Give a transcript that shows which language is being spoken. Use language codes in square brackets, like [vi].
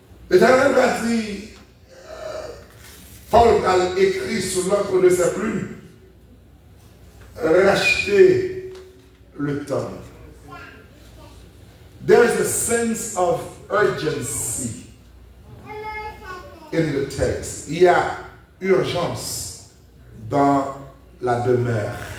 [fr] L'Éternel va dire, Paul a écrit sur l'encre de sa plume, racheter le temps. [en] There is a sense of urgency in the text. [fr] Il y a urgence dans la demeure.